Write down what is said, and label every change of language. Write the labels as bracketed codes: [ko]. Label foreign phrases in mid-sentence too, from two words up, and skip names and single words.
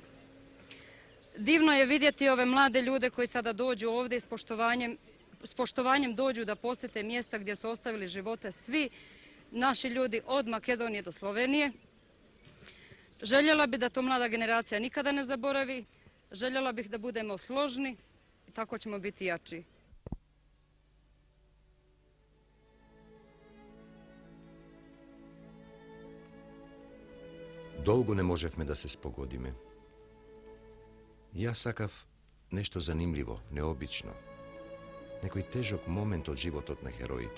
[hr] Divno je vidjeti ove mlade ljude koji sada dođu ovdje s poštovanjem dođu da posjete mjesta gdje su ostavili živote svi naši ljudi od Makedonije do Slovenije. Željela bih da to mlada generacija nikada ne zaboravi. Željela bih da budemo složni i tako ćemo biti jači. [mk] Долго не можевме да се спогодиме. Јас сакав нешто занимливо, необично. Некој тежок момент од животот на хероите.